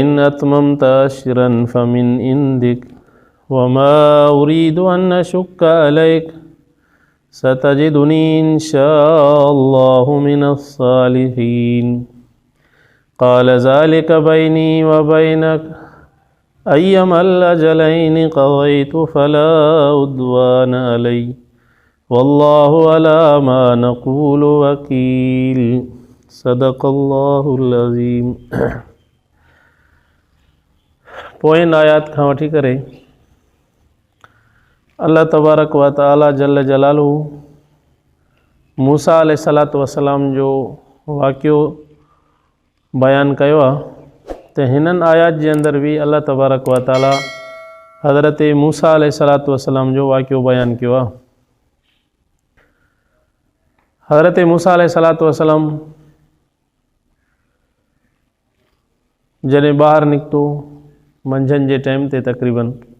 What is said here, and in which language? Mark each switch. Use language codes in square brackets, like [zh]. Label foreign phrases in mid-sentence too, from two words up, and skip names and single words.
[ar] أتممت عشرا فمن عندك وما أريد أن أشك عليك ستجدني إن شاء الله من الصالحين قال ذلك بيني وبينك أيما الأجلين قضيت فلا عدوان علي والله على ما نقول وكيل صدق الله العظيم [sd] पोइन आयात खां वठी करे अल्लाह [ar] تبارك وتعالى جل جلاله [sd] मूसा [ar] عليه الصلاة والسلام [sd] जो वाक़ियो बयान कयो आहे त हिननि आयात जे अंदरि बि अल्लाह [ar] تبارك وتعالى [sd] हज़रत मूसा [ar] عليه الصلاة والسلام [sd] जो वाक़ियो बयान कयो आहे। हज़रत मूसा [ar] عليه الصلاة والسلام [sd] जॾहिं ॿाहिरि निकितो मंझंदि जे टाइम ते तक़रीबन